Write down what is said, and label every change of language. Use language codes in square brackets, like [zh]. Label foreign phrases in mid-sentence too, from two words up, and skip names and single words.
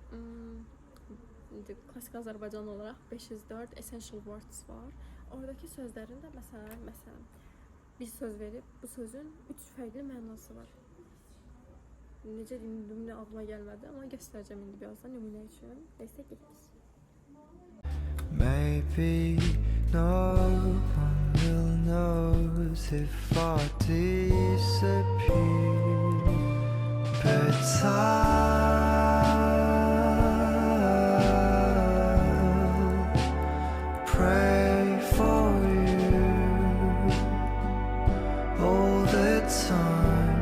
[az] Klasik Azərbaycan olaraq 504 [en] essential words [az] var. Oradakı sözlərində məsələn bir söz verib, bu sözün 3 fərqli mənası var. Necə deyim, nümunə ağlıma gəlmədi, amma göstərəcəm indi birazdan nümunə üçün. Neysə getdik. [en] Maybe no one will notice if I disappear, but I'll pray for you all the time.